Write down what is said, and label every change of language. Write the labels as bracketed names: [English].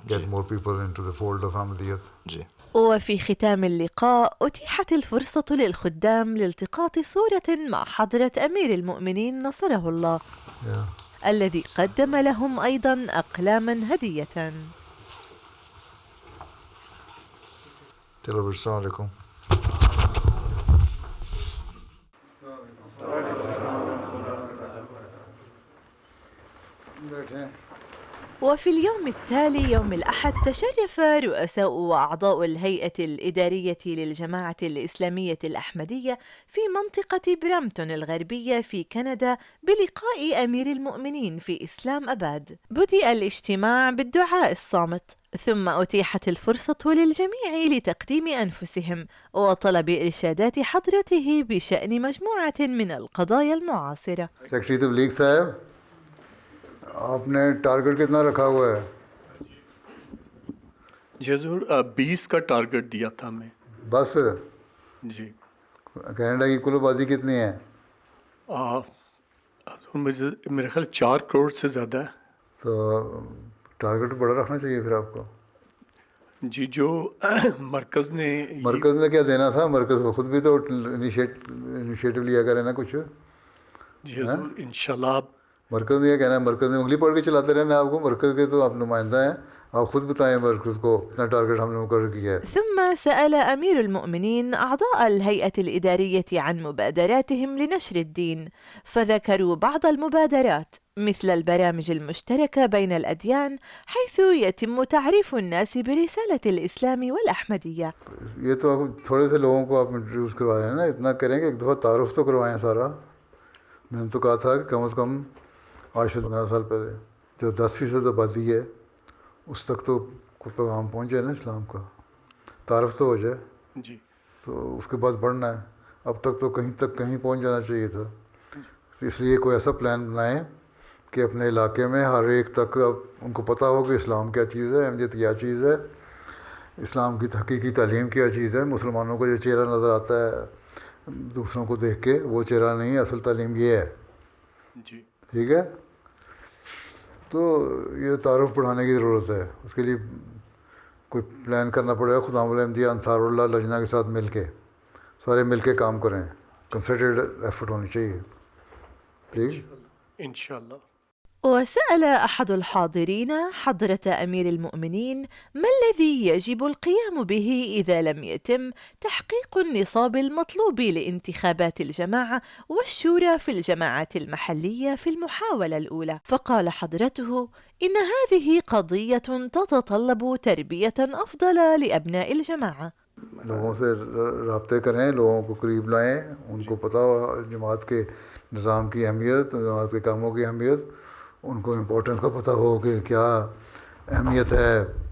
[English] get more people into the fold of Ahmadiyyat. [Urdu] جي. [Arabic] وفي ختام اللقاء أتيحت الفرصة للخدام لالتقاط صورة مع حضرة أمير المؤمنين نصره الله، الذي قدم لهم أيضا أقلاما هدية. [Urdu] السلام علیکم. [Arabic] وفي اليوم التالي يوم الأحد تشرف رؤساء وأعضاء الهيئة الإدارية للجماعة الإسلامية الأحمدية في منطقة برامتون الغربية في كندا بلقاء أمير المؤمنين في إسلام أباد. بدأ الاجتماع بالدعاء الصامت، ثم أتيحت الفرصة للجميع لتقديم أنفسهم وطلب إرشادات حضرته بشأن مجموعة من القضايا المعاصرة. [Urdu] سیکرٹری تبلیغ صاحب، آپ نے ٹارگٹ کتنا رکھا ہوا ہے؟ جی حضور 20 کا ٹارگٹ دیا تھا ہمیں. بس جی. کینیڈا کی کل آبادی کتنی ہے؟ میرے خیال 4 کروڑ سے زیادہ ہے. تو ٹارگٹ بڑا رکھنا چاہیے پھر آپ کو. جی جو مرکز نے کیا دینا تھا؟ مرکز خود بھی تو انیشیٹو لیا کرے نا کچھ. جی حضور انشاءاللہ. آپ مرکز نے کیا کہنا ہے؟ مرکز نے انگلی پڑھ کے چلاتے رہنا آپ کو. مرکز کے تو آپ نمائندہ ہیں، آپ خود بتائیں مرکز کو اتنا ٹارگٹ ہم نے مقرر کیا ہے. [Arabic] ثم سأل أمير المؤمنين أعضاء الهيئة الإدارية عن مبادراتهم لنشر الدين، فذكروا بعض المبادرات مثل البرامج المشتركة بين الأديان حيث يتم تعريف الناس برسالة الإسلام والأحمدية. [Urdu] یہ تو تھوڑے سے لوگوں کو آپ انٹروڈیوس کروائے ہیں نا، اتنا کریں کہ ایک دفعہ تعارف تو کروائیں سارا. میں نے تو کہا تھا کہ کم از کم آج سے 15 سال پہلے جو 10% آبادی ہے اس تک تو کوئی پیغام پہنچ جائے نا اسلام کا، تعارف تو ہو جائے. جی. تو اس کے بعد بڑھنا ہے. اب تک تو کہیں پہنچ جانا چاہیے تھا. اس لیے کوئی ایسا پلان بنائیں کہ اپنے علاقے میں ہر ایک تک ان کو پتہ ہو کہ اسلام کیا چیز ہے، احمدیت کیا چیز ہے، اسلام کی حقیقی تعلیم کیا چیز ہے. مسلمانوں کو جو چہرہ نظر آتا ہے دوسروں کو دیکھ کے، وہ چہرہ نہیں ہے، اصل تعلیم یہ ہے. جی. ٹھیک ہے. تو یہ تعارف بڑھانے کی ضرورت ہے. اس کے لیے کوئی پلان کرنا پڑے گا. خدام الاحمدیہ انصار اللہ لجنہ کے ساتھ مل کے سارے مل کے کام کریں. [English] Concentrated effort ہونی چاہیے. [Urdu] ٹھیک انشاءاللہ. [Arabic] وسأل أحد الحاضرين حضرة أمير المؤمنين ما الذي يجب القيام به إذا لم يتم تحقيق النصاب المطلوب لانتخابات الجماعة والشورى في الجماعات المحلية في المحاولة الأولى. فقال حضرته إن هذه قضية تتطلب تربية أفضل لأبناء الجماعة. [Urdu] لوگوں سے رابطے کریں، لوگوں کو قریب لائیں، ان کو پتہ ہو جماعت کے نظام کی اہمیت، جماعت کے کاموں کی اہمیت، ان کو امپورٹنس کا پتہ ہو کہ کیا اہمیت ہے